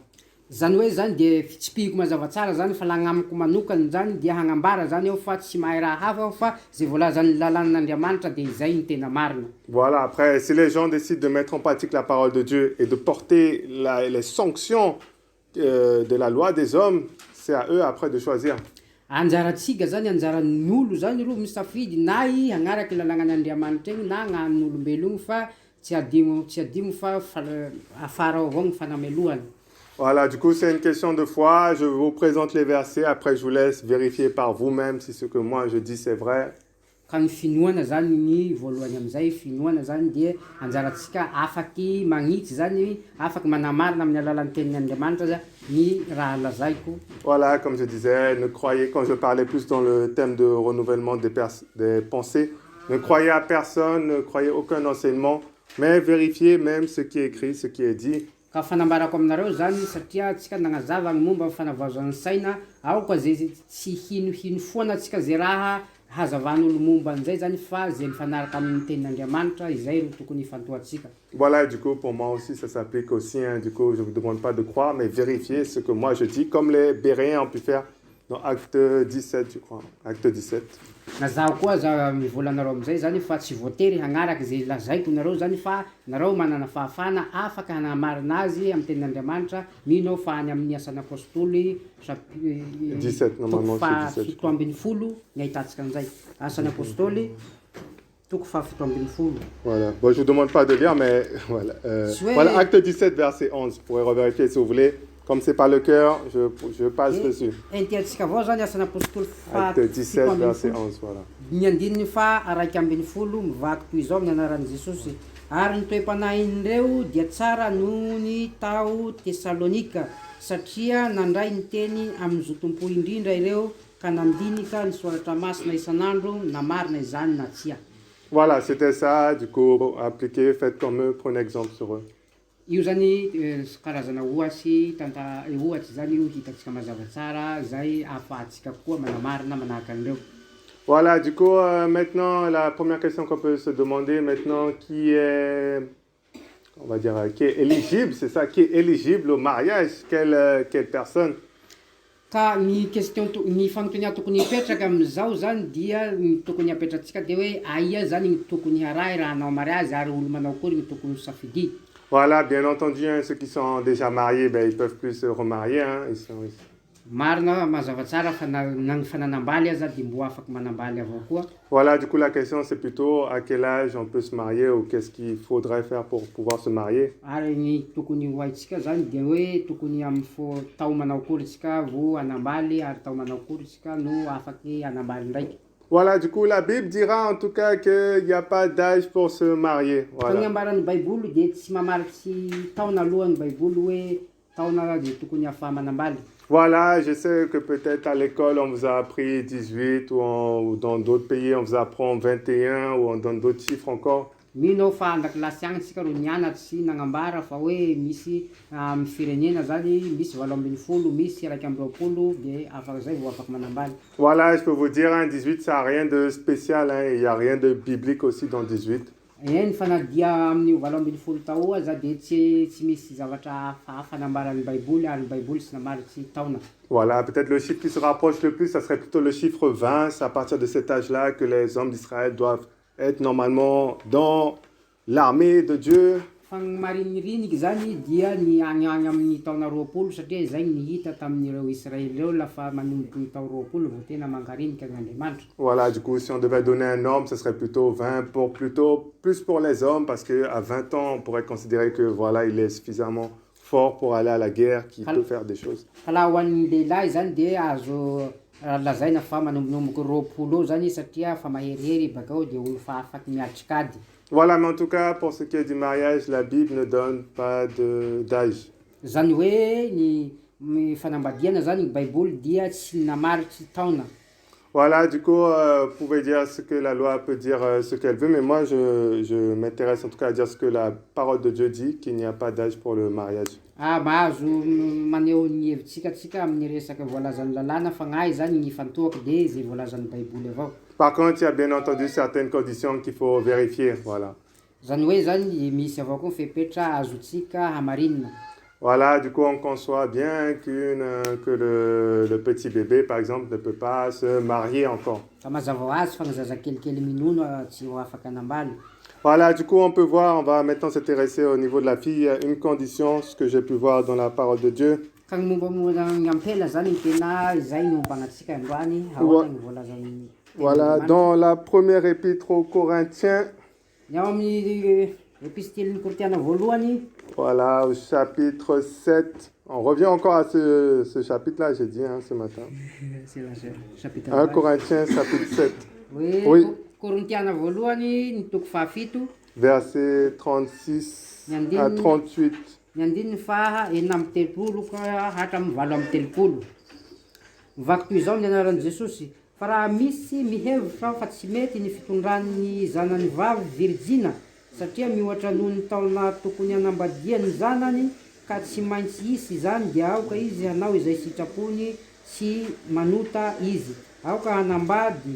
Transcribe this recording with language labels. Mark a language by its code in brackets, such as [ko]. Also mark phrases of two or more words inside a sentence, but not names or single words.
[mg] Zany hoe zany dia fitsipihiko mazava tsara zany fa lagnamiko manokany zany dia hagnambara zany aho fa tsy mahay raha hafa aho fa zay voalazan'ny lalànan'Andriamanitra dia izay ny tena marina. [fr] Voilà, après, si les gens décident de mettre en pratique la parole de Dieu et de porter les sanctions de la loi des hommes, c'est à eux après de choisir. [mg] Anjaratsika zany anjaran'olo zany ro misafidy na i hagnaraka lalànan'Andriamanitra eny na hagnan'olombelo iny fa tsy adimo fa afara avao ny fanamelohany. [fr] Voilà, du coup, c'est une question de foi. Je vous présente les versets. Après, je vous laisse vérifier par vous-même si ce que moi je dis c'est vrai. [mg] Ka ny finoana zany ny voalohany amizay finoana zany dia anjaratsika afaky magnitsy zany afaky manamarina amin'ny alalan'ny tenin'Andriamanitra ny raha lazaiko. [fr] Voilà, comme je disais, ne croyez, quand je parlais plus dans le thème de renouvellement des pensées, ne croyez à personne, ne croyez aucun enseignement, mais vérifiez même ce qui est écrit, ce qui est dit. [mg] Ka fanambarako aminareo zany satria tsika nagnazava ny momba fanavaozan'ny saina ao koa zay tsy hinohino foana tsika zay raha hazavan'olo momba an'izay zany fa zay mifanaraka amin'ny tenin'Andriamanitra izay no tokony hifantohatsika. [fr] Voilà, du coup, pour moi aussi, ça s'applique aussi. Hein, du coup, je ne vous demande pas de croire, mais vérifiez ce que moi je dis, comme les Béréens ont pu faire dans Acte 17, je crois. Acte 17. [mg] Na zaho koa za mivolanareo amizay zany fa tsy voatery hagnaraka zay lazaiko nareo zany fa nareo manana fahafana afaka hanamarina azy amin'ny tenin'Andriamanitra mino fa any amin'ny asan'ny apôstôly [fr] 17 normalement c'est 17. [mg] 17 ny ahitatsika an'izay asan'ny apôstôly toko 17. [fr] Voilà, bon, je vous demande pas de lire, mais voilà. Voilà, Acte 17, verset 11. Vous pourrez revérifier si vous voulez. Comme c'est pas le cœur, je passe dessus. Acte 17, verset 11, voilà. [mg] Ny andininy fa araiky ambin'ny folo mivaky toy izao amin'ny anaran'i Jesosy. Ary ny toe-panahin'ireo dia tsara noho ny tao Tesalonika, satria nandray ny teny amin'ny zotom-po indrindra ireo ka nandinika ny soratra masina isan'andro na marina izany na tsia. [fr] Voilà, c'était ça, du coup, appliquez, faites comme eux, prenez exemple sur eux. [mg] Io zany karazana ohatsy ohatsy zany io hitatsika mazava tsara zay ahafahantsika koa manamarina manahaka an'ireo. [fr] Voilà, du coup, maintenant, la première question qu'on peut se demander maintenant, qui est, on va dire, qui est éligible, c'est ça, qui est éligible au mariage, quelle personne? [mg] Ka ny question ny fanontania tokony hipetraka amin'izao zany dia ny tokony hapetratsika dia hoe aia zany ny tokony harahy raha hanao mariage ary olo manao akory ny tokony safidy. [fr] Voilà, bien entendu, hein, ceux qui sont déjà mariés, ben, ils peuvent plus se remarier. Hein, [mg] Marina mazava tsara fa na fananambaly aza dia mbo afaka manambaly avao koa. [fr] Voilà, du coup, la question, c'est plutôt à quel âge on peut se marier ou qu'est-ce qu'il faudrait faire pour pouvoir se marier. [mg] Ary ny tokony ho haitsika zany dia hoe tokony amin'ny tao manao akory tsika vo anambaly ary tao manao akory tsika no afaky anambaly ndraiky. [fr] Voilà, du coup, la Bible dira en tout cas qu'il n'y a pas d'âge pour se marier. [mg] Fa ny [fr] Voilà. [mg] ambaran'ny baiboly dia tsy mamaritsy taona alohan'ny baiboly hoe taona dia tokony afa manambaly. [fr] Voilà, je sais que peut-être à l'école, on vous a appris 18 ou dans d'autres pays, on vous apprend 21 ou on donne d'autres chiffres encore. [mg] Mino aho fa andakilasy agny tsika ro nianatsy nagnambara fa hoe misy amin'ny firenena zany misy 20, misy 20 dia afaka zay vao afaka manambaly. [fr] Voilà, je peux vous dire, hein, 18, ça n'a rien de spécial. Hein, il n'y a rien de biblique aussi dans 18. [mg] Eny fa na dia amin'ny 20 tao aza dia tsy misy zavatra hafa nambaran'ny baiboly ary ny baiboly tsy namaritsy taona. [fr] Voilà, peut-être le chiffre qui se rapproche le plus, ça serait plutôt le chiffre 20. C'est à partir de cet âge-là que les hommes d'Israël doivent être normalement dans l'armée de Dieu. [mg] Fa ny mariniriniky zany dia ny agny amin'ny taona 20 satria zay ny hita tamin'ireo Israely ireo lafa manomboky ny tao 20 vao tena mankariniky an'Andriamanitra. [fr] Voilà, du coup, si on devait donner un nombre, ce serait plutôt 20 plus pour les hommes, parce qu'à 20 ans, on pourrait considérer que voilà, il est suffisamment fort pour aller à la guerre, qu'il peut faire des choses. [mg] Fa laha ho an'ny lehilahy zany dia azo lazaina fa manombonomboky 20 eo zany satria fa maherihery bakao dia olo fa afaky miatrikady. [fr] Voilà, mais en tout cas, pour ce qui est du mariage, la Bible ne donne pas d'âge. [mg] Zany hoe ny fanambadiana zany ny baiboly dia tsy namaritsy taona. [fr] Voilà, du coup, vous pouvez dire ce que la loi peut dire, ce qu'elle veut, mais moi, je m'intéresse en tout cas à dire ce que la parole de Dieu dit, qu'il n'y a pas d'âge pour le mariage. [mg] Mahazo maneho ny hevitsika tsika amin'ny resaka voalazan'ny lalàna fa gnahy zany ny fantohako dia zay voalazan'ny baiboly avao. [fr] Par contre, il y a bien entendu certaines conditions qu'il faut vérifier, voilà. [mg] Zany hoe zany misy avao koa fepetra azotsika hamarinina. [fr] Voilà, du coup, on conçoit bien que le petit bébé, par exemple, ne peut pas se marier encore. [mg] Fa mazava ho azy fa ny zaza kelikely minono tsy ho afaka anambaly. [fr] Voilà, du coup, on peut voir, on va maintenant s'intéresser au niveau de la fille. Il y a une condition, ce que j'ai pu voir dans la parole de Dieu. [mg] Ka ny mombamomba ny ampela zany ny tena izay no ombanantsika androany ahoana ny voalazan'ny. [fr] Voilà, dans la première épître aux Corinthiens, [mg] Ny ao amin'ny epistilin'ny Kortiana voalohany, [fr] voilà, au chapitre 7. On revient encore à ce chapitre-là, j'ai dit ce matin. c'est la chapitre 1 Corinthiens, chapitre 7, [mg] hoe [fr] Oui. [mg] Korintiana voalohany ny toko fahafito [fr] versets 36 à 38. [mg] ny andininy fa enina amby telopolo ka hatramin'ny 8 amby telopolo. Mivaky toy izao ny anaran'i Jesosy: fa raha misy mihevitra fa tsy mety ny fitondran'ny zanany vavy virjina satria miohatra noho ny taona tokony hanambadiany zanany ka tsy maintsy hisy zany dia aoka izy hanao izay sitrapony sy manota izy, aoka hanambady.